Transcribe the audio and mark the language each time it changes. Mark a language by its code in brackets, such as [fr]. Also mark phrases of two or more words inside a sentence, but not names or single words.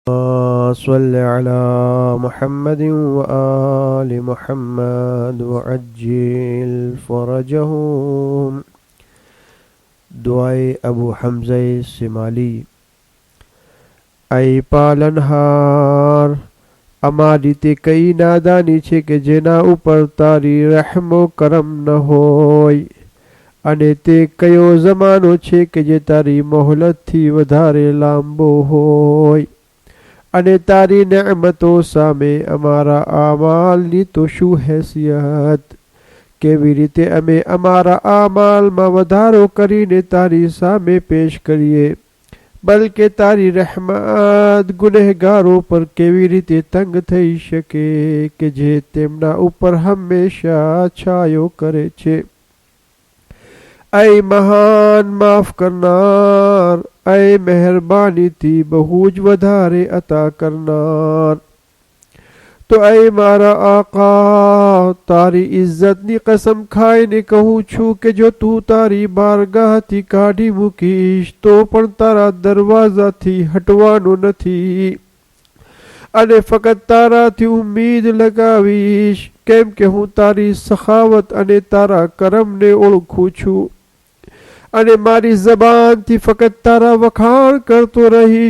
[ar] صل على محمد وآل محمد وعجل فرجهم. [ur] دعائے ابو حمزہ سمالی. [gu] ای પાલનહાર, અમારી તે કઈ નાદાની છે કે જેના ઉપર તારી રહેમો કરમ ન હોય, અને તે કયો જમાનો છે કે જે તારી મોહલતથી વધારે લાંબો હોય, અને તારી નેમતો સામે અમારા આમાલની તો શું હેસિયત. કેવી રીતે અમે અમારા આમાલમાં વધારો કરીને તારી સામે પેશ કરીએ, બલકે તારી રહેમત ગુનેહગારો પર કેવી રીતે તંગ થઈ શકે કે જે તેમના ઉપર હંમેશા છાયો કરે છે. એ મહાન માફ કરનાર, એ મહેરબાનીથી બહુ જ વધારે અતા કરનાર. તો ऐ મારા આકા, તારી ઇજ્જતની કસમ ખાઈને કહું છું કે જો તું તારી બારગાહથી કાઢી મૂકીશ તો પણ તારા દરવાજાથી હટવાનો નથી, અને ફક્ત તારાથી ઉમ્મીદ લગાવીશ, કેમ કે હું તારી સખાવત અને તારા કરમને ઓળખું છું, અને મારી જબાનથી ફક્ત તારા વખાણ કરતો રહીશ.